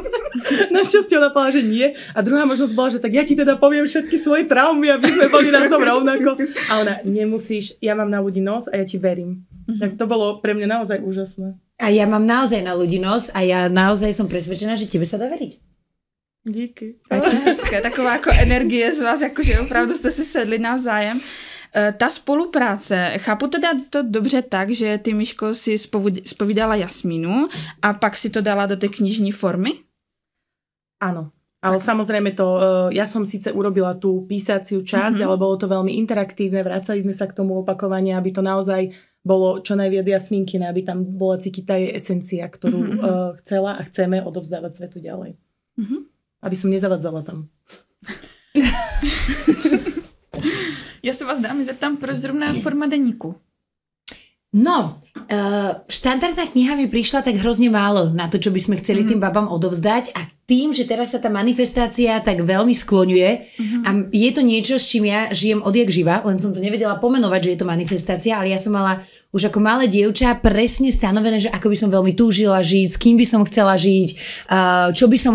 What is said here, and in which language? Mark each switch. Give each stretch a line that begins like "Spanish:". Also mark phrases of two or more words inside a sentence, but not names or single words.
Slovak: Našťastie ona povedala, že nie. A druhá možnosť bola, že tak ja ti teda poviem všetky svoje traumy, aby sme boli na tom rovnako. A ona, nemusíš, ja mám na ľudí nos a ja ti verím. Tak to bolo pre mňa naozaj úžasné. A ja mám naozaj na ľudí nos a ja naozaj som presvedčená, že tebe sa dá veriť.
Czech: Díky. A to je hezké, taková jako energie z vás, jakože opravdu jste si sedli navzájem. Ta spolupráce, chápu teda to dobře tak, že ty, Miško, si zpovídala Jasmínu a pak si to dala do té knižní formy?
Slovak: Áno. Ale samozrejme to, ja som síce urobila tú písaciu časť, ale bolo to veľmi interaktívne, vracali sme sa k tomu opakovane, aby to naozaj bolo čo najviac Jasmínkine, aby tam bola cítiť tá jej esencia, ktorú chcela a chceme odovzdávať svetu ďalej. Aby som nezavadzala tam.
Czech: Já se vás, dámy, zeptám, proč zrovna forma deníku? No,
Slovak: štandardná kniha mi prišla tak hrozne málo na to, čo by sme chceli tým babám odovzdať a tým, že teraz sa tá manifestácia tak veľmi skloňuje a je to niečo, s čím ja žijem odjak živa, len som to nevedela pomenovať, že je to manifestácia, ale ja som mala už ako malé dievča presne stanovené, že ako by som veľmi túžila žiť, s kým by som chcela žiť, čo by som